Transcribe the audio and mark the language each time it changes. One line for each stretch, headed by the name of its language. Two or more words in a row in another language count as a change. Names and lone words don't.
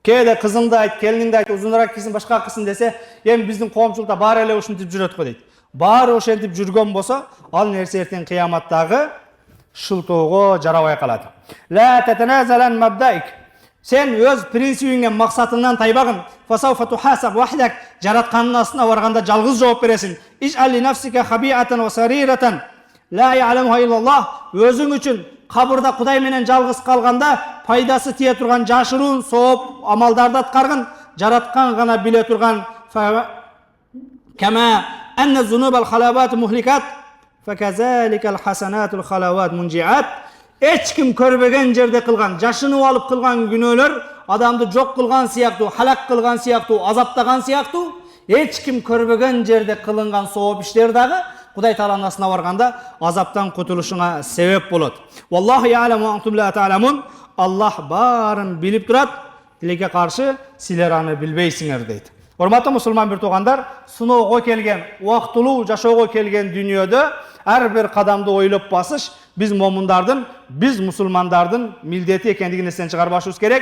Kyrgyz: Кээде кызыңды айт, келиниңди айт, узунураак кийсин, башка кылсын десе, эми биздин коомчулукта баары эле ушинтип жүрөт го дейт. Баары ошентип жүргөн болсо, ал нерсе эртең кыяматтагы шылтоого жарабай калат.
Arabic: لا تتنازل عن مبادئك.
Kyrgyz: Сен өз принцибиңден, максатыңдан тайбагын.
Arabic: فسوف تحاسب وحدك.
Kyrgyz: Жараткандын астына барганда жалгыз жооп бересиң.
Arabic: اجعل لنفسك خبيئة وسريرة. لا يعلمها إلا الله.
Kyrgyz: Өзүң үчүн кабырда Кудай менен жалгыз калганда пайдасы тие турган жашыруун сооп амалдарды аткаргын. Жараткан гана биле турган.
Arabic: كما أن ذنوب الخلوات مهلكات. فكذلك حسنات الخلوات منجيات.
Kyrgyz: Эч ким көрбөгөн жерде кылган, жашынып алып кылган күнөөлөр адамды жок кылган сыяктуу, халак кылган сыяктуу, азаптаган сыяктуу, эч ким көрбөгөн жерде кылынган сооп иштер дагы Кудай Тааланын астына барганда азаптан кутулушуңа себеп болот.
Arabic: والله يعلم وأنتم لا تعلمون.
Kyrgyz: Аллах баарын билип турат, тилекке каршы силер аны билбейсиңер дейт. Урматтуу мусулман бир туугандар, сыноого келген, убактылуу жашоого келген дүйнөдө ар бир кадамды ойлоп басыш биз момундардын, биз мусулмандардын милдети экендигин эстен чыгарбашыбыз керек.